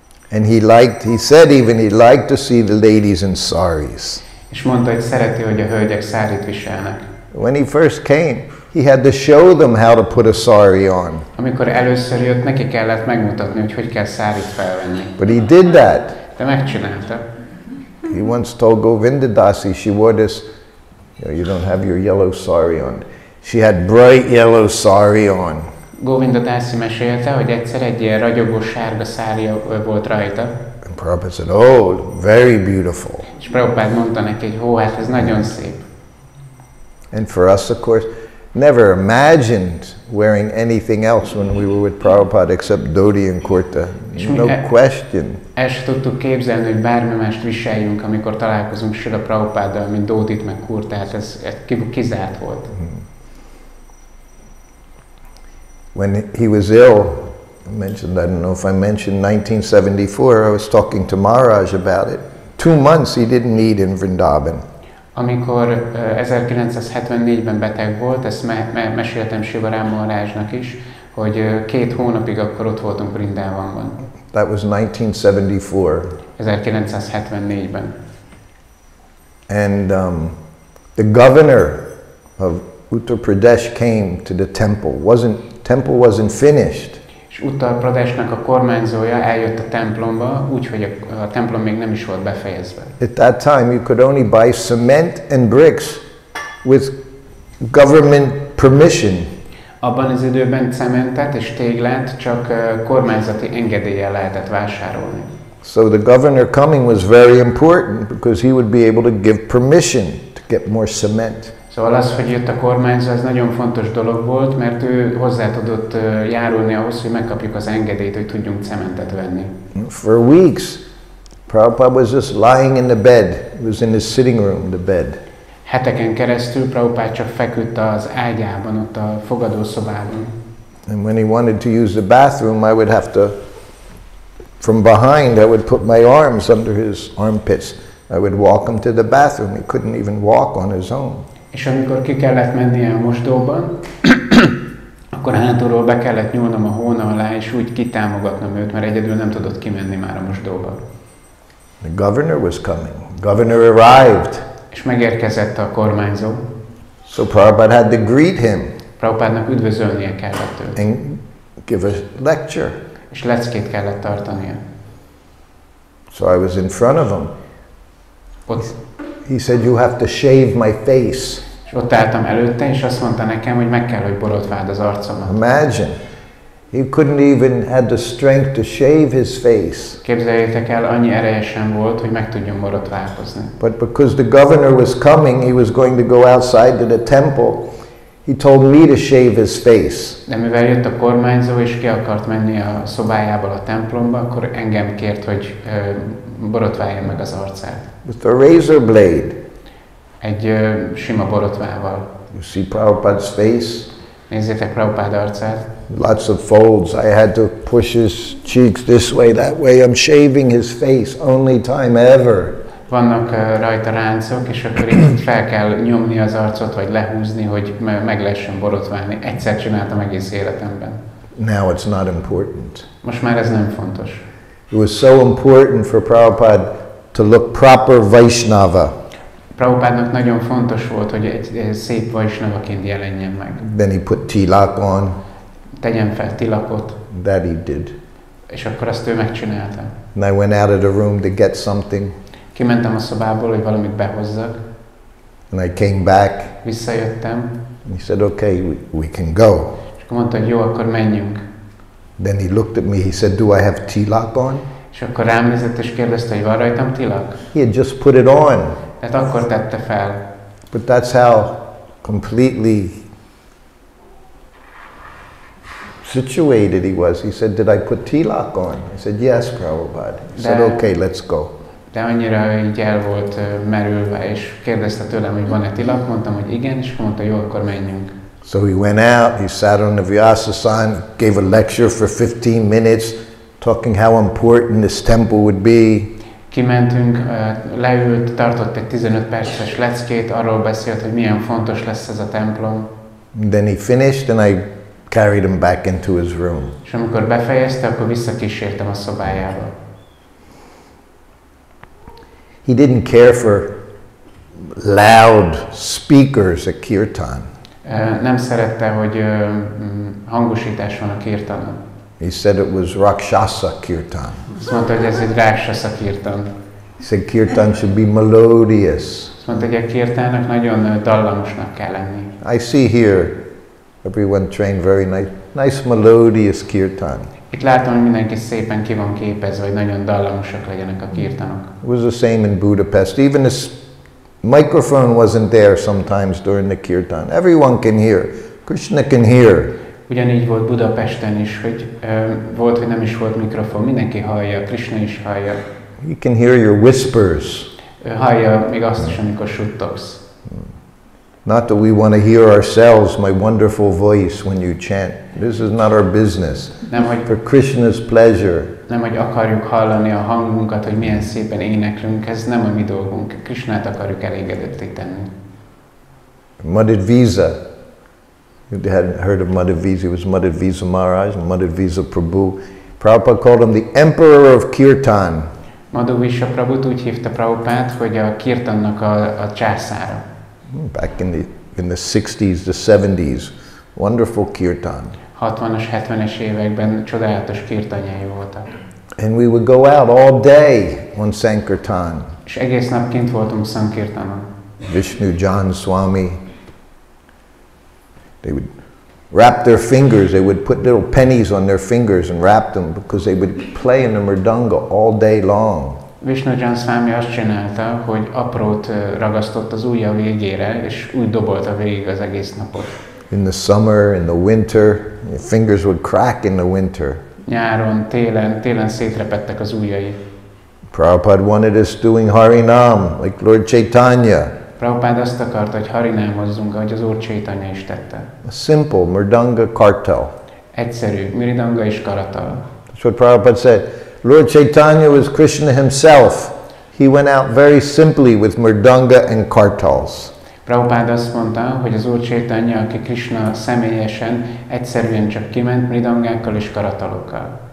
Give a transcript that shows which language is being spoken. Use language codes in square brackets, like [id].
[en] And he said even he liked to see the ladies in saris. [hu] És mondta, hogy szereti, hogy a hölgyek szárit viselnek. [en] When he first came, he had to show them how to put a sari on. [hu] Amikor először jött, neki kellett megmutatni, hogy kell szárit felvenni. [en] But he did that. [hu] De megcsinálta. [en] He once told Govinda Dasi, she wore this, you don't have your yellow sari on. She had bright yellow sari on. [hu] Govinda Dasi mesélte, hogy egyszer egy ilyen ragyogó sárga szárja volt rajta. [en] And Prabhupada said, oh, very beautiful. [hu] És Prabhupada mondta neki, hogy hát ez nagyon szép. [en] And for us, of course, never imagined wearing anything else when we were with Prabhupada except dhoti and kurta. No question. [hu] El se tudtuk képzelni, hogy bármi mást viseljünk, amikor találkozunk Srila Prabhupaddal, mint dhótit meg kurtát, ez kizárt volt. [en] When he was ill, I mentioned, I don't know if I mentioned 1974, I was talking to Maharaj about it. 2 months he didn't eat in Vrindavan. [hu] Amikor 1974-ben beteg volt, ezt meséltem Sivarám Maharajnak is, hogy 2 hónapig akkor ott voltunk Vrindavanban. [en] That was 1974. [hu] 1974-ben. [en] And the governor of Uttar Pradesh came to the temple. Temple wasn't finished. [hu] És Uttar Pradeshnak a kormányzója eljött a templomba, úgyhogy a templom még nem is volt befejezve. [en] At that time you could only buy cement and bricks with government permission. [hu] Abban az időben cementet és téglát csak kormányzati engedéllyel lehetett vásárolni. [en] So the governor coming was very important because he would be able to give permission to get more cement. [hu] Szóval az, hogy jött a kormányzó, ez nagyon fontos dolog volt, mert ő hozzá tudott járulni ahhoz, hogy megkapjuk az engedélyt, hogy tudjunk cementet venni. [en] For weeks, Prabhupada was just lying in the bed. It was in his sitting room, the bed. [hu] Heteken keresztül Prabhupada csak feküdt az ágyában, ott a fogadószobában. [en] And when he wanted to use the bathroom, I would have to, from behind, I would put my arms under his armpits. I would walk him to the bathroom. He couldn't even walk on his own. [hu] És amikor ki kellett mennie a mosdóban, akkor hátulról be kellett nyúlnom a hóna alá, és úgy kitámogatnom őt, mert egyedül nem tudott kimenni már a mosdóba. [en] The governor was coming. Governor arrived. [hu] És megérkezett a kormányzó. [en] So Prabhupada had to greet him. [hu] Prabhupádnak üdvözölnie kellett őt. [en] and give a lecture. [hu] És leckét kellett tartania. [en] So I was in front of him. [hu] Ott, [en] He said, "You have to shave my face." [hu] és ott álltam előtte, és azt mondta nekem, hogy meg kell, hogy borotváld az arcomat. [en] Imagine. He couldn't even have the strength to shave his face. [hu] Képzeljétek el, annyi ereje sem volt, hogy meg tudjon borotválkozni. [en] But because the governor was coming, he was going to go outside to the temple. He told me to shave his face. [hu] De mivel jött a kormányzó, és ki akart menni a szobájából a templomba, akkor engem kért, hogy borotváljam meg az arcát. [en] With a razor blade. [hu] Egy sima borotvával. [en] You see Prabhupada's face? [hu] Nézzétek Prabhupád arcát. [en] Lots of folds. I had to push his cheeks this way, that way. I'm shaving his face. Only time ever. [hu] Vannak rajta ráncok, és akkor itt fel kell nyomni az arcot, vagy lehúzni, hogy meg lehessen borotválni. Egyszer csináltam egész életemben. [en] Now it's not important. [hu] Most már ez nem fontos. [en] It was so important for Prabhupada to look proper Vaishnava. [hu] Prabhupádnak nagyon fontos volt, hogy egy szép Vaishnavaként jelenjen meg. [en] Then he put tilak on. [hu] Tegyen fel tilakot. [en] That he did. [hu] És akkor azt ő megcsinálta. [en] And I went out of the room to get something. [hu] Kimentem a szobából, hogy valamit behozzak. [en] And I came back. [hu] Visszajöttem. [en] And he said, "Okay, we can go." [hu] És akkor mondta, hogy jó, akkor menjünk. [en] Then he looked at me. He said, "Do I have tilak on?" [hu] És akkor rám nézett és kérdezte, hogy van rajtam tilak? [en] He had just put it on. [hu] Tehát akkor tette fel. [en] But that's how completely situated he was. He said, "Did I put tilak on?" I said, "Yes, Prabhupada." He said, "Okay, let's go." [hu] De annyira így el volt merülve, és kérdezte tőlem, hogy van-e tilak, mondtam, hogy igen, és mondta, jó, akkor menjünk. [en] So he went out, he sat on the Vyasa-san, gave a lecture for 15 minutes, talking how important this temple would be. [hu] Kimentünk, leült, tartott egy 15 perces leckét, arról beszélt, hogy milyen fontos lesz ez a templom. [en] And then he finished and I carried him back into his room. [hu] És amikor befejezte, akkor visszakísértem a szobájába. [en] He didn't care for loud speakers at kirtan. [hu] Nem szerette, hogy hangosítás van a kirtanon. [en] He said it was Rakshasa kirtan. [hu] Azt mondta, hogy ez egy Rakshasa kirtan. [en] He said kirtan should be melodious. [hu] Azt mondta, hogy a kirtának nagyon dallamosnak kell lenni. [en] I see here everyone trained very nice melodious kirtan. [hu] Itt látom, hogy mindenki szépen ki van képezve, hogy nagyon dallamosak legyenek a kirtanok. [en] It was the same in Budapest. Even this microphone wasn't there sometimes during the kirtan. Everyone can hear. Krishna can hear. [hu] Ugyanígy volt Budapesten is, hogy volt, hogy nem is volt mikrofon, mindenki hallja, Krishna is hallja. [en] He can hear your whispers. [hu] Hallja még azt is, amikor suttogsz. [en] Not that we want to hear ourselves, my wonderful voice when you chant. This is not our business. For Krishna's pleasure. [hu] Nem, hogy akarjuk hallani a hangunkat, hogy milyen szépen éneklünk, ez nem a mi dolgunk. Krishnát akarjuk elégedetté tenni. [en] Madhvisa. You hadn't heard of Madhvisa. It was Madhvisa Maharaj and Madhvisa Prabhu. Prabhupada called him the Emperor of Kirtan. [hu] Madhvisa Prabhut úgy hívta Prabhupát, hogy a kirtannak a császára. [en] Back in the 60s, the 70s, wonderful kirtan. [hu] 60-as, 70-es években csodálatos kirtanjai voltak. [en] And we would go out all day on Sankirtan. [hu] És egész nap kint voltunk Sankirtanon. [en] Vishnu Jan Swami, they would wrap their fingers, they would put little pennies on their fingers and wrap them because they would play in the mridanga all day long. [hu] Vishnu Jan Swami azt csinálta, hogy aprót ragasztott az ujja végére, és úgy dobolta végig az egész napot. [en] In the summer, in the winter, your fingers would crack in the winter. [hu] Nyáron, télen szétrepettek az ujjai. [en] Prabhupada wanted us doing Harinam, like Lord Chaitanya. [hu] Prabhupada azt akarta, hogy harinámozzunk, ahogy az Úr Chaitanya is tette. [en] A simple mridanga kartal. [hu] Egyszerű, mridanga és karatal. [en] That's what Prabhupada said. Lord Chaitanya was Krishna himself. He went out very simply with mridanga and kartals. [hu] Prabhupada azt mondta, hogy az Úr Chaitanya, aki Krishna személyesen, egyszerűen csak kiment mridangákkal és karatalokkal.